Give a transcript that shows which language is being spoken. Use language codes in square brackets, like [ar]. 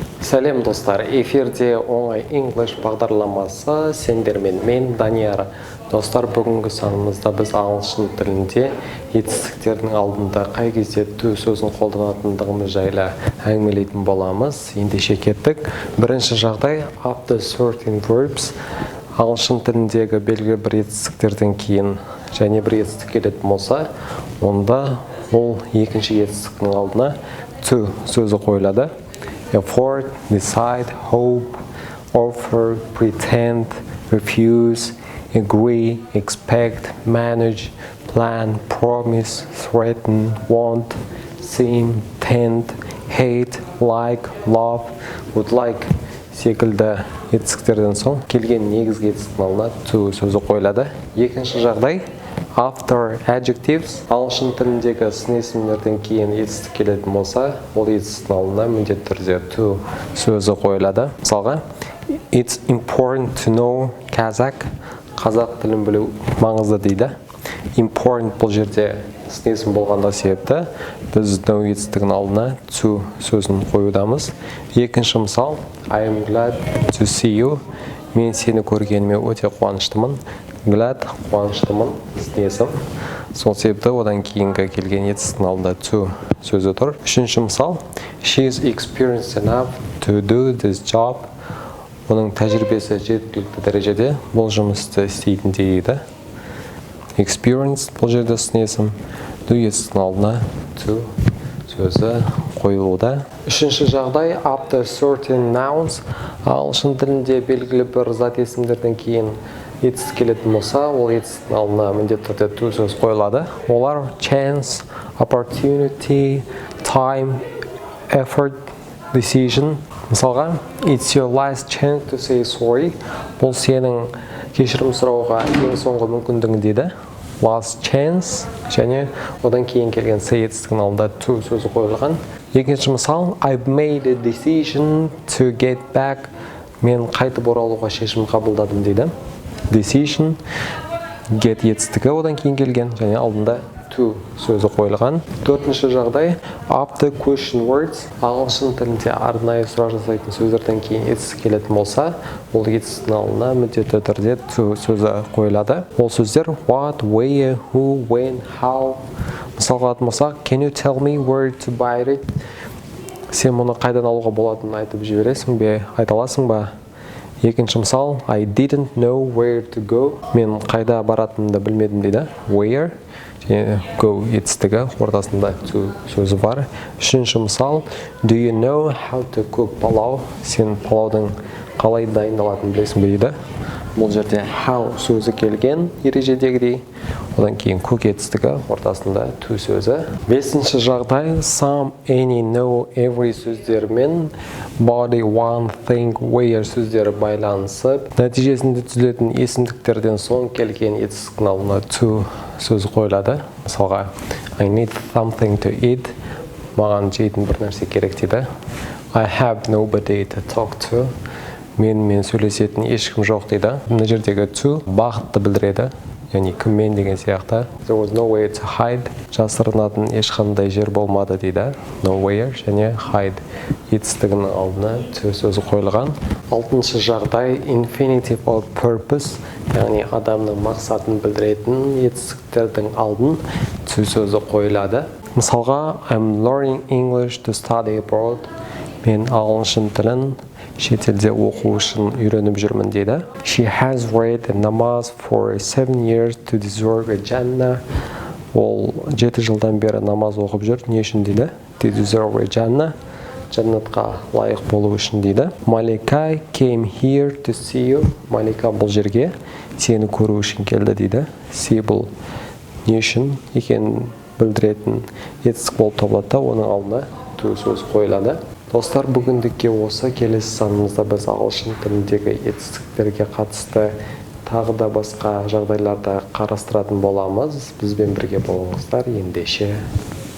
[kk] Сәлем достар, эфирде оңай English бағдарламасы сендермен мен Данияр. Достар, бүгінгі санымызда біз ағылшын тілінде етістіктердің алдында қай кезде to сөзін қолданатындығымыз жайлы әңгімелейтін боламыз. Ендеше кеттік. Бірінші жағдай [en] after certain verbs. [kk] Ағылшын тіліндегі белгілі бір етістіктерден кейін және бір етістік келетін болса, онда ол екінші етістіктің алдына to сөзі қойылады. [en] Afford, decide, hope, offer, pretend, refuse, agree, expect, manage, plan, promise, threaten, want, seem, tend, hate, like, love, would like [kk] секілді етістіктерден соң келген негізгі етістіктің алдына to сөзі қойылады. Екінші жағдай [en] after adjectives. [kk] Ағылшын тіліндегі сын есімдерден кейін етістік келетін болса, ол етістіктің алдына міндетті түрде to сөзі қойылады. [en] Мысалға, it's important to know Kazakh. [kk] Қазақ тілін білу маңызды дейді. Important бұл жерде сын есім болғанда себепті біз know етістігінің алдына to сөзін қоюдамыз. Екінші мысал, [en] I am glad to see you. [kk] Мен сені көргеніме өте қуаныштымын. Glad, қуаныштымын, сын есім. Сол себепті одан кейінгі келген етістіктің алдында to сөзі тұр. Үшінші мысал, [en] she is experienced enough to do this job. [kk] Оның тәжірибесі жеткілікті дәрежеде бұл жұмысты істейтін дейді. Experience бұл жерде сын есім. Do етістіктің алдына to сөзі қойылуда. Үшінші жағдай [en] after certain nouns. [kk] Ағылшын тілінде белгілі бір зат есімдерден кейін етістік келетін болса, ол етістіктің алдына міндетті түрде to сөз қойылады. [en] Олар chance, opportunity, time, effort, decision. Мысалға, it's your last chance to say sorry. [kk] Бұл сенің кешірім сұрауға ең соңғы мүмкіндігің дейді. Last chance және одан кейін келген say етістігінің алдында to сөзі қойылған. Екінші мысал, [en] I've made a decision to get back. [kk] Мен қайтып оралуға шешім қабылдадым дейді. Decision, get етістігі одан кейін келген және алдында to сөзі қойылған. Төртінші жағдай [en] after question words. [kk] Ағылшын тілінде арнайы сұрақ жасайтын сөздерден кейін етістік келетін болса, ол етістіктің алдына міндетті түрде to сөзі қойылады. Ол сөздер [en] what, where, who, when, how. [kk] Мысалға айтсақ, [en] can you tell me where to buy it? [kk] Сен мұны қайдан алуға болатынын айтып жібересің бе, айта аласың ба? Екінші мысал, [en] I didn't know where to go. [kk] Мен қайда баратынымды білмедім дейді. Where және go етістігі ортасында to сөзі бар. Үшінші мысал, [en] do you know how to cook палау? [kk] Сен палаудың қалай дайындалатынын білесің бе дейді. Бұл жерде how сөзі келген ережедегідей. Одан кейін cook етістігі ортасында to сөзі. Бесінші жағдай some, any, no, every сөздермен body, one, thing, where сөздері байланысып, нәтижесінде түзілетін есімдіктерден соң келген етістіктің алдына to сөзі қойылады. [en] Мысалға, I need something to eat. [kk] Маған жейтін бір нәрсе керек дейді. [en] I have nobody to talk to. [kk] Мен сөйлесетін ешкім жоқ дейді. Мына жердегі to бағытты білдіреді. Яғни кіммен деген сияқты. [en] There was no way to hide. [kk] Жасырынатын ешқандай жер болмады дейді. Nowhere және hide етістігінің алдына to сөзі қойылған. Алтыншы жағдай [en] infinitive of purpose. [kk] Яғни адамның мақсатын білдіретін етістіктердің алдын to сөзі қойылады. [en] Мысалға, I'm learning English to study abroad. [kk] Мен ағылшын тілін шетелде оқу үшін үйреніп жүрмін дейді. [en] She has read namaz for 7 years to deserve a Jannah. [kk] Ол 7 жылдан бері намаз оқып жүр. Не үшін дейді? [en] To deserve a Jannah. [kk] Жаннатқа лайық болу үшін дейді. [en] Malika came here to see you. [kk] Малика бұл жерге сені көру үшін келді дейді. See бұл не үшін екенін білдіретін етістік болып табылады, оның алдына to сөз қойылады. Достар, бүгіндікке осы. Келесі санымызда біз ағылшын тіліндегі етістіктерге қатысты тағы да басқа жағдайларда қарастыратын боламыз. Бізбен бірге болыңыздар. Ендеше